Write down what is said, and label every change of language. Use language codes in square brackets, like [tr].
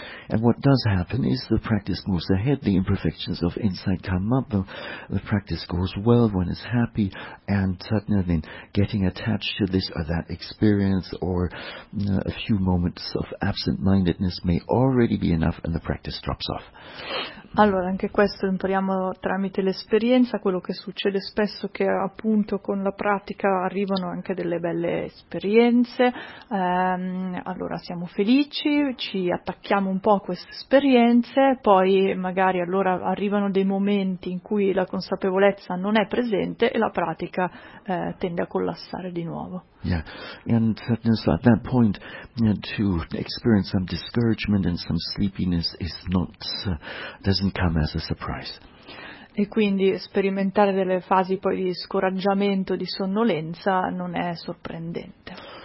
[en] And what does happen is the practice moves ahead, the imperfections of insight come up, the practice goes well, one is happy, and suddenly getting attached to this or that experience or a few moments of absent-mindedness may already be enough and the practice drops off. [it] Allora, anche questo impariamo tramite l'esperienza, quello che succede spesso che appunto con la pratica arrivano anche delle belle esperienze, allora siamo felici, ci attacchiamo un po' a queste esperienze, poi magari allora arrivano dei momenti in cui la consapevolezza non è presente e la pratica tende a collassare di nuovo. [en] Yeah, and so at that point, to experience some discouragement and some sleepiness is not doesn't come as a surprise. [it] E quindi sperimentare delle fasi poi di scoraggiamento, di sonnolenza, non è sorprendente.